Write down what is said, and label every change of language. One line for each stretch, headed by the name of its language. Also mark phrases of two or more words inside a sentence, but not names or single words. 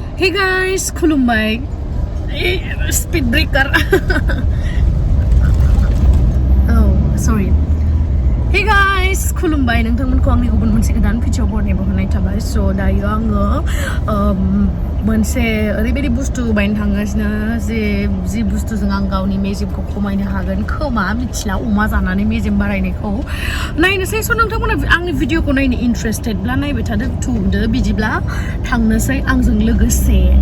English: Hey guys, Kulumbai. Speed breaker. Oh, sorry. Hey guys, Kulumbai.
Bodo: नोंथांमोनखौ आंनि गुबुन मोनसे गोदान भिडिअ बरनायबो होनाय थाबाय। So दायो आङो मोनसे ओरैबायदि बुस्थु बायनो थांगासिनो जि बुस्थुजों आं गावनि मेजेमखौ खमायनो हागोन खोमा मिथिला अमा जानानै मेजेम बारायनायखौ नायनोसै स' नोंथांमोना आंनि भिडिअखौ नायनो इन्ट्रेस्टेडब्ला नायबाय थादो थुदो बिदिब्ला थांनोसै आंजों लोगोसे